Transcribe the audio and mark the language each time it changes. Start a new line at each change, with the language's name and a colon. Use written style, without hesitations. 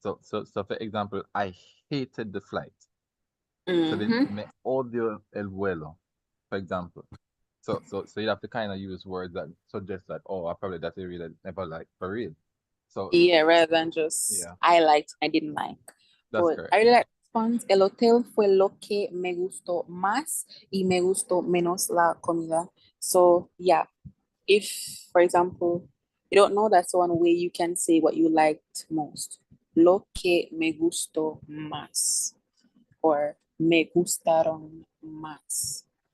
English: So for example, I hated the flight. So then
Spanish: me odio el vuelo,
English: for example. So you have to kind of use words that suggest that, oh, I probably that area that never like for real. So yeah, rather than just yeah, I liked, I didn't like. that's But correct. I really like the response.
Spanish: El hotel fue lo que me gustó más y me gustó menos la comida.
English: So yeah, if for example you don't know, that's one way you can say what you liked most.
Spanish: Lo que me gustó más
English: or
Spanish: me gustaron más.